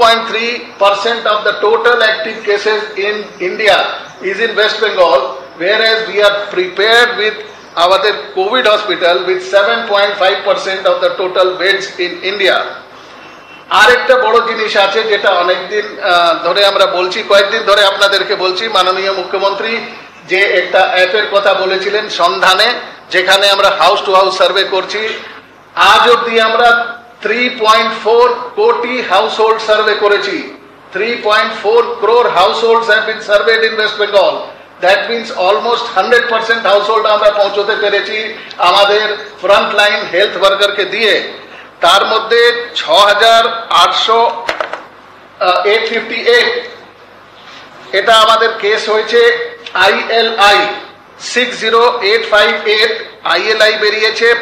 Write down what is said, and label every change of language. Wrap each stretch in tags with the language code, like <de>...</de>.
<en>2.3% of the total active cases in India is in West Bengal, whereas we are prepared with</en> <bn>আমাদের Covid hospital</bn> <en>with 7.5% of the total beds in India.</en> <bn>আরেকটা বড় জিনিস আছে যেটা অনেকদিন ধরে আমরা বলছি, কয়েকদিন ধরে আপনাদেরকে বলছি, মাননীয় মুখ্যমন্ত্রী যে একটা অ্যাপের কথা বলেছিলেন সন্ধানে, যেখানে আমরা হাউস টু হাউস সার্ভে করছি। আজ অবধি আমরা 3.4 কোটি হাউসহোল্ড সার্ভে করেছি।</bn> <en>3.4 crore households have been surveyed in West Bengal. That means almost 100%</en> <bn>household আমরা পৌঁছতে পেরেছি আমাদের ফ্রন্টলাইন হেলথ ওয়ার্কারকে দিয়ে। তার মধ্যে 6,858 এটা আমাদের কেস হয়েছে ILI 60858 ILI বেরিয়েছে।</bn>